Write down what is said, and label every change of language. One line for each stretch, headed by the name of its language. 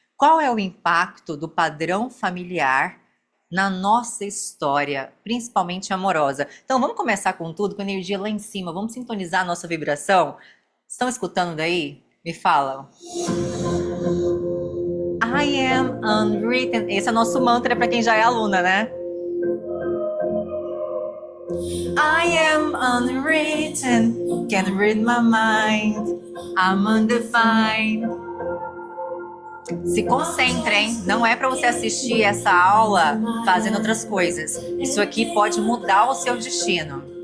Portuguese: Qual é o impacto do padrão familiar na nossa história, principalmente amorosa? Então vamos começar com tudo, com a energia lá em cima, vamos sintonizar a nossa vibração? Estão escutando daí? Me falam.
English: I am unwritten.
Portuguese: Esse é nosso mantra para quem já é aluna, né?
English: I am unwritten, can't read my mind, I'm undefined.
Portuguese: Se concentrem, não é para você assistir essa aula fazendo outras coisas. Isso aqui pode mudar o seu destino.